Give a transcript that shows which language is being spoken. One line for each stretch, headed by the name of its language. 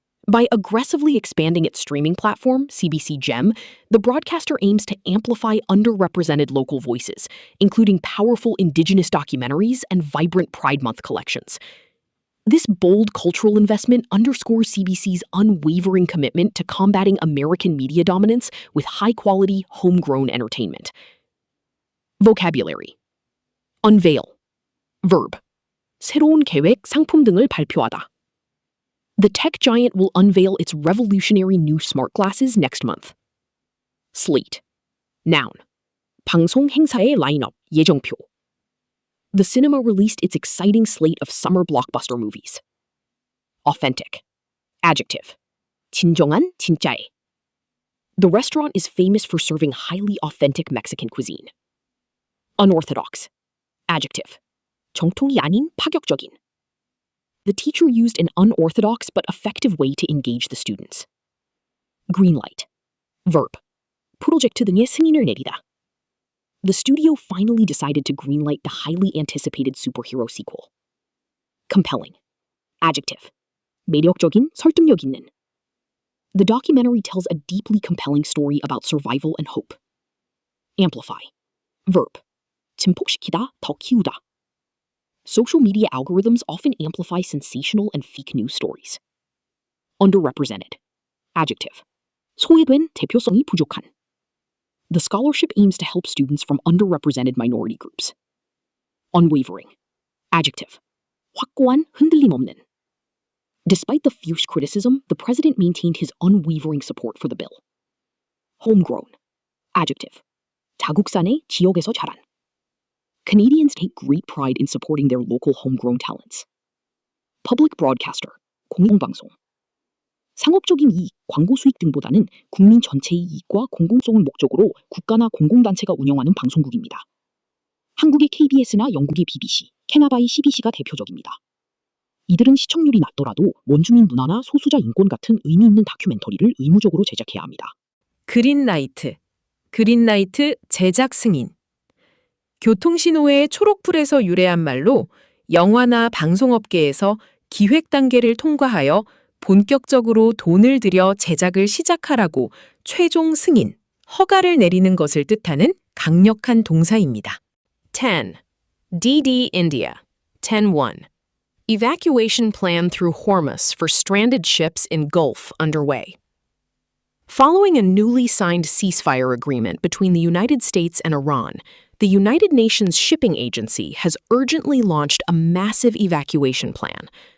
English: By aggressively expanding its streaming platform, CBC Gem, the broadcaster aims to amplify underrepresented local voices, including powerful Indigenous documentaries and vibrant Pride Month collections. This bold cultural investment underscores CBC's unwavering commitment to combating American media dominance with high-quality, homegrown entertainment. Vocabulary. Unveil. Verb.
Korean: 새로운 계획, 상품 등을 발표하다.
English: The tech giant will unveil its revolutionary new smart glasses next month. Slate. Noun.
Korean: 방송 행사의 라인업, 예정표.
English: The cinema released its exciting slate of summer blockbuster movies. Authentic. Adjective.
Korean: 진정한, 진짜의.
English: The restaurant is famous for serving highly authentic Mexican cuisine. Unorthodox. Adjective.
Korean: 정통이 아닌 파격적인.
English: The teacher used an unorthodox but effective way to engage the students. Greenlight. Verb.
Korean: 프로젝트 등의 승인을 내리다.
English: The studio finally decided to greenlight the highly anticipated superhero sequel. Compelling. Adjective.
Korean: 매력적인, 설득력 있는.
English: The documentary tells a deeply compelling story about survival and hope. Amplify. Verb.
Korean: 증폭시키다, 더 키우다.
English: Social media algorithms often amplify sensational and fake news stories. Underrepresented. Adjective.
Korean: 소외된, 대표성이 부족한.
English: The scholarship aims to help students from underrepresented minority groups. Unwavering. Adjective.
Korean: 확고한, 흔들림 없는.
English: Despite the fierce criticism, the president maintained his unwavering support for the bill. Homegrown. Adjective.
Korean: 자국산의, 지역에서 자란.
English: Canadians take great pride in supporting their local homegrown talents. Public broadcaster, 공영방송.
Korean: 상업적인 이익, 광고 수익 등보다는 국민 전체의 이익과 공공성을 목적으로 국가나 공공단체가 운영하는 방송국입니다. 한국의 KBS나 영국의 BBC, 캐나다의 CBC가 대표적입니다. 이들은 시청률이 낮더라도 원주민 문화나 소수자 인권 같은 의미 있는 다큐멘터리를 의무적으로 제작해야 합니다. 그린라이트. 그린라이트 제작 승인. 교통신호의 초록불에서 유래한 말로 영화나 방송업계에서 기획 단계를 통과하여 본격적으로 돈을 들여 제작을 시작하라고 최종 승인, 허가를 내리는 것을 뜻하는 강력한 동사입니다.
English: 10. DD India. 10.1. Evacuation plan through Hormuz for stranded ships in Gulf underway. Following a newly signed ceasefire agreement between the United States and Iran, the United Nations Shipping Agency has urgently launched a massive evacuation plan.